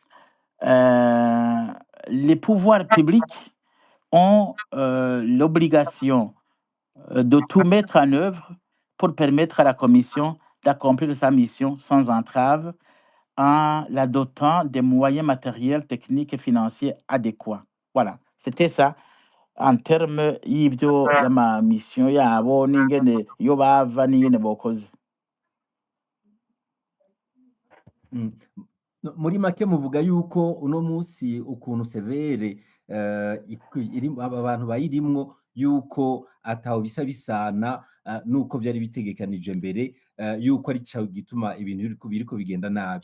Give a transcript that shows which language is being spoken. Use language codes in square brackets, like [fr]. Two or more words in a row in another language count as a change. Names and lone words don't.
[fr] Les pouvoirs publics ont l'obligation de tout mettre en œuvre pour permettre à la commission d'accomplir sa mission sans entrave en la dotant des moyens matériels, techniques et financiers adéquats. Voilà, c'était ça en termes [rn] y'ibyo y'ama mission yabo n'ingene yo bava n'ingene bokoze. Muri make muvuga yuko uno musi ukuntu severe abantu bayirimwo yuko ataho bisa bisana nuko vyari bitegekanije mbere, yuko ari cyo gituma ibintu biriko bigenda nabi.